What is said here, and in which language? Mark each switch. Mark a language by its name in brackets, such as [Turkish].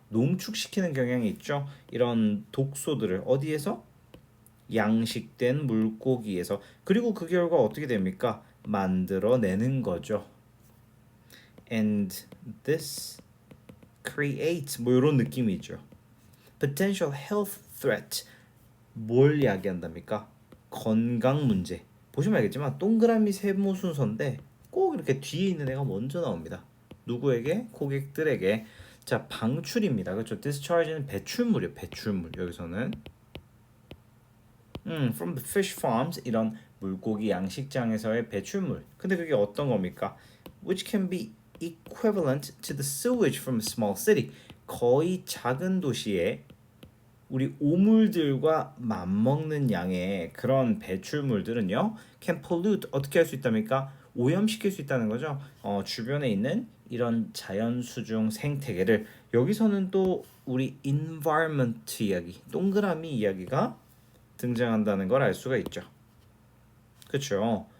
[Korean] 농축시키는 경향이 있죠. 이런 독소들을 어디에서? 양식된 물고기에서 그리고 그 결과 어떻게 됩니까? 만들어내는 거죠. [English] And this creates [Korean] 뭐 이런 느낌이죠. [English] potential health threat. [Korean] 뭘 이야기한답니까? 건강 문제. 보시면 알겠지만 동그라미 세모 순서인데 꼭 이렇게 뒤에 있는 애가 먼저 나옵니다. 누구에게? 고객들에게. 자, 방출입니다. 그렇죠? discharge는 배출물이에요. 배출물. 여기서는 [English] from the fish farms [Korean] 이런 물고기 양식장에서의 배출물. 근데 그게 어떤 겁니까? [English] Which can be equivalent to the sewage from a small city. [Korean] 거의 작은 도시에 우리 오물들과 맞먹는 양의 그런 배출물들은요, [English] can pollute [Korean] 어떻게 할 수 있답니까? 오염시킬 수 있다는 거죠. 주변에 있는 이런 자연수중 생태계를 여기서는 또 우리 environment 이야기, 동그라미 이야기가 등장한다는 걸 알 수가 있죠. 그렇죠.